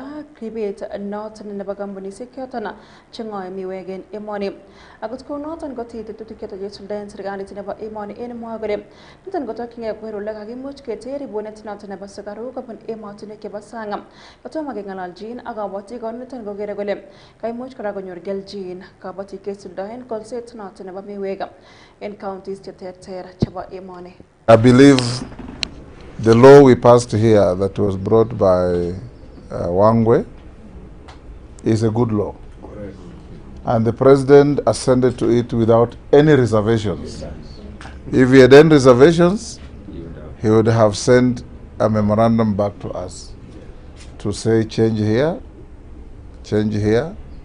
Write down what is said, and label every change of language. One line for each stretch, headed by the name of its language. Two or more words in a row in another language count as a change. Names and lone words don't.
Kalenjin: ribet noton nebo kampunisiek choton cheng'oe miwek en emoni akot kou noton kotii tetutik choton chesuldaen serikalit nebo emoni en mwoe kole niton kotokyingei koker ole kakimuch keter ibunet noton nebo sukaruk kobun emotinwek chebo sang kotomo keng'ololjin ak kabotik niton kokere kole kaimuch kora konyor keljin kabotik kesuldaen kolset noton nebo miwek en counties cheterter chebo emoni.
English: I believe the law we passed here that was brought by Wangwe is a good law. And the president assented to it without any reservations. If he had any reservations, he would have sent a memorandum back to us to say change here, adjust here.